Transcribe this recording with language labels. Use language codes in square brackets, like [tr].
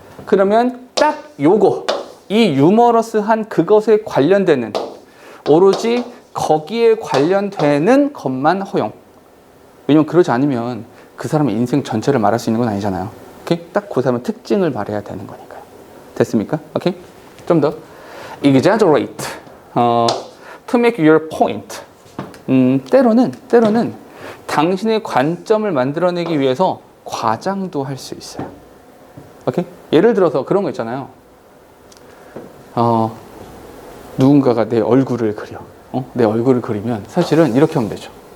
[ko] 그러면 딱 요거, 이 유머러스한 그것에 관련되는, 오로지 거기에 관련되는 것만 허용. 왜냐면 그러지 않으면 그 사람의 인생 전체를 말할 수 있는 건 아니잖아요. 오케이? 딱 그 사람의 특징을 말해야 되는 거니까요. 됐습니까? 오케이? 좀 더 [en] exaggerate, to make your point. [ko] 때로는 당신의 관점을 만들어내기 위해서 과장도 할 수 있어요. 오케이? 예를 들어서 그런 거 있잖아요. 누군가가 내 얼굴을 그려. 내 얼굴을 그리면 사실은 이렇게 하면 되죠.